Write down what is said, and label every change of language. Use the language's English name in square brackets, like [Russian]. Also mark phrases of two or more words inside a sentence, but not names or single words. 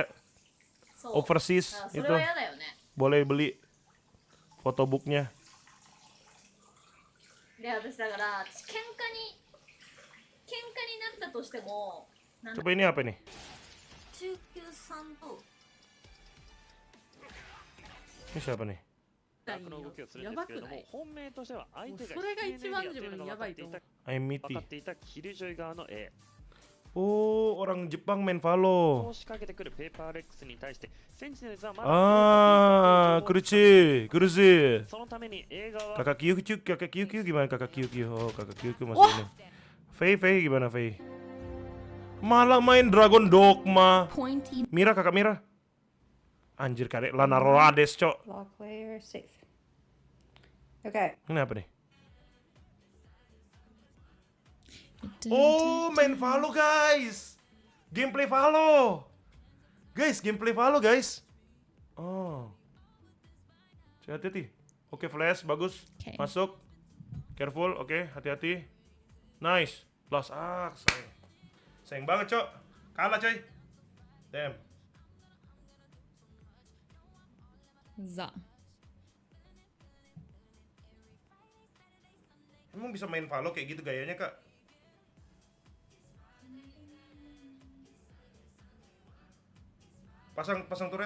[Indonesian] Overseas itu boleh beli fotobooknya. Coba ini apa nih? Ini siapa nih? [Japanese] やばくない？本命としては相手が [English] I'm Mitty. [Indonesian] Oh, orang Jepang main VALO. [Japanese] 仕掛けてくるペーパーレックスに対してセンチネルズはまだ [Korean] Ah, 그렇지, 그렇지. [Japanese] そのために映画は [Indonesian] Kakak Kyukyu gimana kakak Kyukyu? Oh, kakak Kyukyu masih ini. Faye gimana Faye? Malah main Dragon Dogma. Mira kakak Mira. Anjir karek Lana Rades, cok. [English] Lock player safe. Okay. [Indonesian] Ini apa nih? Oh, main VALO guys. Gameplay VALO. Guys, gameplay VALO guys. Oh. Hati-hati. Oke, flash bagus. Masuk. Careful, oke, hati-hati. [English] Nice. Lost. [Indonesian] Sayang banget, cok. Kalah, coy. Damn. Za. Emang bisa main VALO kayak gitu gayanya, Kak? Pasang turret.